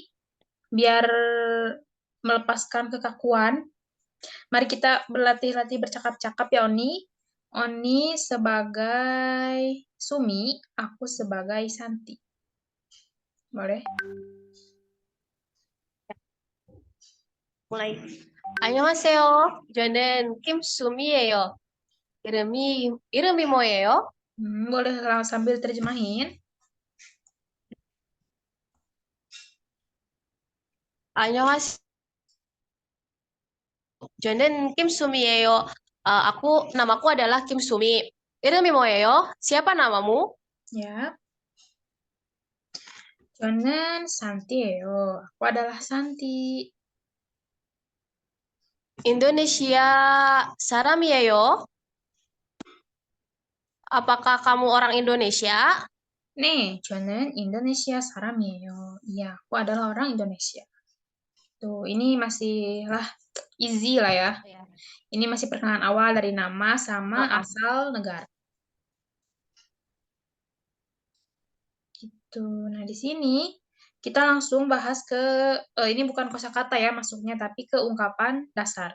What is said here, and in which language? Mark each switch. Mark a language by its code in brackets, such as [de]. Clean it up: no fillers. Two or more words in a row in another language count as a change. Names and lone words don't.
[id] Biar melepaskan kekakuan, mari kita berlatih-latih bercakap-cakap ya, Oni. Oni sebagai Sumi, aku sebagai Santi. Boleh? Mulai. [ko] 안녕하세요. 저는 김수미예요. 이름이 뭐예요? [id] Boleh sambil terjemahin. [ko] 안녕하세요. 저는 김수미예요. [id] Namaku adalah Kim Sumi. [ko] 이름이 뭐예요? [id] Siapa namamu? [ko] Ya, 저는 Santiago. [id] Aku adalah Santi. [ko] Indonesia 사람이에요. [id] Apakah kamu orang Indonesia? [ko] 네, 저는 Indonesia 사람이에요. [id] Iya, aku adalah orang Indonesia. Tuh, ini masih lah easy lah ya. Ya. Ini masih perkenalan awal dari nama sama Heeh. asal negara. Gitu. Nah, di sini kita langsung bahas ke ini bukan kosakata ya masuknya, tapi ke ungkapan dasar.